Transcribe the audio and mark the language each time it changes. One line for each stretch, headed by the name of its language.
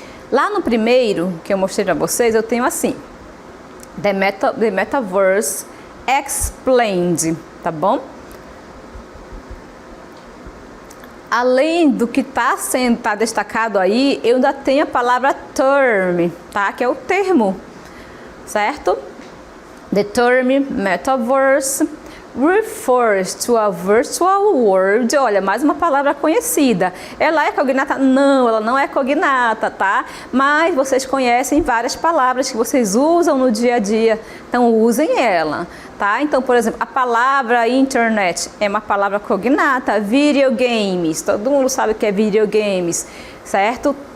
Portuguese: Lá no primeiro que eu mostrei para vocês, eu tenho assim, The Metaverse Explained, tá bom? Além do que tá destacado aí, eu ainda tenho a palavra term, tá? Que é o termo, certo?
English: The term Metaverse refers to a virtual world.
Portuguese: Olha, mais uma palavra conhecida. Ela é cognata? Não, ela não é cognata, tá? Mas vocês conhecem várias palavras que vocês usam no dia a dia, então usem ela, tá? Então, por exemplo, a palavra internet é uma palavra cognata. Videogames, todo mundo sabe o que é videogames, certo?